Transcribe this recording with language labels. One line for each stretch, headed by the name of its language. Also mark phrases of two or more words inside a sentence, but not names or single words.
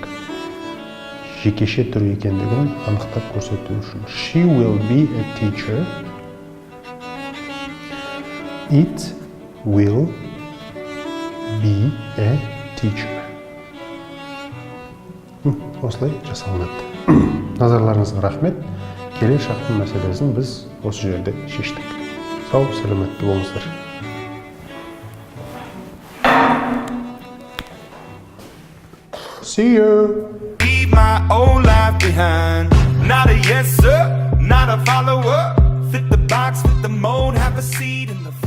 Kazakh: Жекеше түр екендігін анықтап көрсету үшін.
English: She will be a teacher. It will be a teacher.
Kazakh: Осылай жасалынады. Назарларыңызға рахмет. Келер шақтың мәселесін біз осы жерде шештік. Сау, сәлеметті болыңыздар.
English: See you. Leave my old life behind. Not a yes sir, not a follower. Fit the box, fit the mold, have a seat.